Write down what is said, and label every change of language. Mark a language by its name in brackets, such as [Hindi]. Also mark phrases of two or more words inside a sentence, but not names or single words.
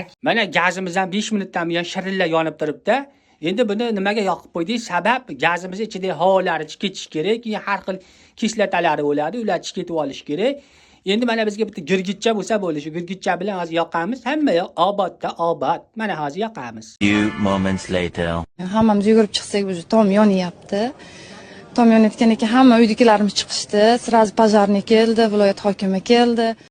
[Uzbek] Mana gazimiz ham 5 minutdan buyon shirillab yonib turibdi. Endi buni nimaga yoqib qo'ydik? Sabab gazimiz ichidagi havolari ketishi kerak, keyin har xil kislotalari bo'ladi, ular ketib olish kerak. Endi mana bizga bitta girgitcha bo'lsa bo'ldi. Shu girgitcha bilan hozir yoqamiz. Hamma yoq obodda obod. Mana hozir yoqamiz. [English] Few moments later. [Uzbek] Hammamiz yugurib chiqsak, уже tom yonyapti. Tom yonayotgan ekan, hamma uydagilarimiz chiqishdi. [Russian] Сразу пожарный [Uzbek] keldi, viloyat hokimi keldi.